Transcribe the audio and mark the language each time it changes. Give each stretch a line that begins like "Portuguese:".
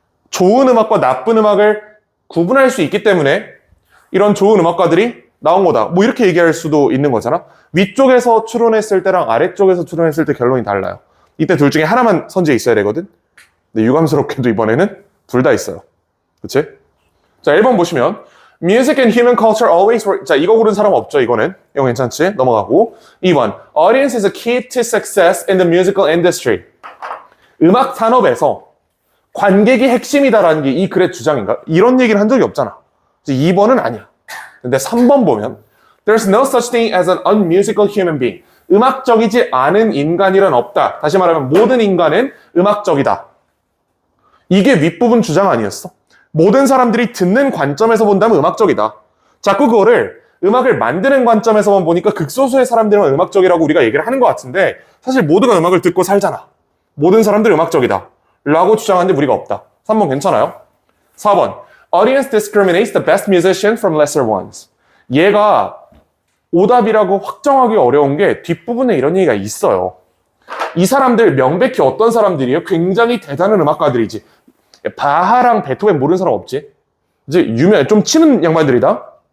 Korean: 좋은 음악과 나쁜 음악을 구분할 수 있기 때문에 이런 좋은 음악가들이 나온 거다. 뭐 이렇게 얘기할 수도 있는 거잖아. 위쪽에서 추론했을 때랑 아래쪽에서 추론했을 때 결론이 달라요. 이때 둘 중에 하나만 선지에 있어야 되거든. 근데 유감스럽게도 이번에는 둘 다 있어요. 그치? 자, 1번 보시면
English: Music and human culture always work.
Korean: 자, 이거 고른 사람 없죠, 이거는. 이거 괜찮지? 넘어가고. 2번.
English: Audience is a key to success in the musical industry.
Korean: 음악 산업에서 관객이 핵심이다라는 게 이 글의 주장인가? 이런 얘기를 한 적이 없잖아. 2번은 아니야. 근데 3번 보면
English: There's no such thing as an unmusical human being.
Korean: 음악적이지 않은 인간이란 없다. 다시 말하면 모든 인간은 음악적이다. 이게 윗부분 주장 아니었어? 모든 사람들이 듣는 관점에서 본다면 음악적이다. 자꾸 그거를 음악을 만드는 관점에서만 보니까 극소수의 사람들만 음악적이라고 우리가 얘기를 하는 것 같은데 사실 모두가 음악을 듣고 살잖아. 모든 사람들이 음악적이다 라고 주장하는데 무리가 없다. 3번 괜찮아요?
English: 4번 Audience discriminates the best musician from lesser ones.
Korean: 얘가 오답이라고 확정하기 어려운 게 뒷부분에 이런 얘기가 있어요. 이 사람들 명백히 어떤 사람들이에요? 굉장히 대단한 음악가들이지. 바하랑 베토벤 모르는 사람 없지? 이제 좀 치는 양반들이다.